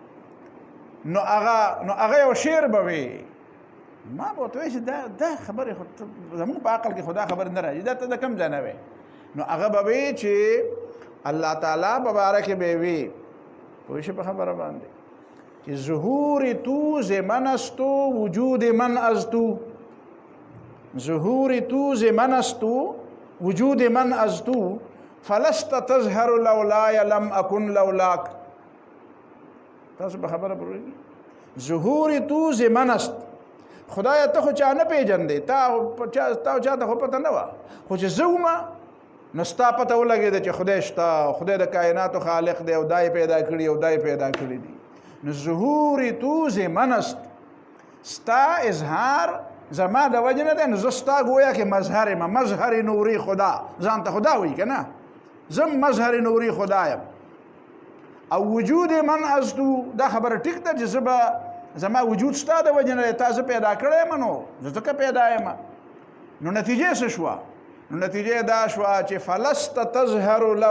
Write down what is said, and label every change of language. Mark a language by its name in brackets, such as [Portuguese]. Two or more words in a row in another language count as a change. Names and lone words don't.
[Pashto] نو هغه یو شعر به وي ما به ورته وایي چې دا خبرې خو زمونږ په عقل کې خو دا خبرې نه راځي دا ته د کوم ځای نه وی نو هغه به وي چې الله تعالی په باره کې به وي پوه شئ په خبره باندې چې [Persian] ظهور تو زمن استو وجود من ازتو ظهور تو زمن استو وجود من ازتو [Arabic] فلست تظهر لولاي لم اكن لولاك [Pashto] تاسو په خبره پوهیږئ [Persian] ظهور تو زمن است [Pashto] خدای ته خو چا نه پیژندې تا چاته خو پته نه وه خو چې زه ومه نو ستا پته ولګېده چې خدای شته خدای د کائناتو خالق دی او دا یې پیدا کړي او دا یې پیدا کړي دي نو [Persian] ظهور تو زمن است [Pashto] ستا اظهار زما د وجه نه دی نو زه ستا ګویا کې مظهر یم [Persian] مظهر نوري خدا [Pashto] ځان ته خدا وایي که نه زم [Persian] مظهر نوري خدا [Pashto] یم او [Persian] وجود من ازتو [Pashto] دا خبره ټیک ده چې زه به زما وجود ستا د وجه نه دی تا زه پیدا کړی یم نو زه ځکه پیدا یم نو نتیجه څه شوه نو نتیجه دا شوه چې [Arabic] فلست تظهر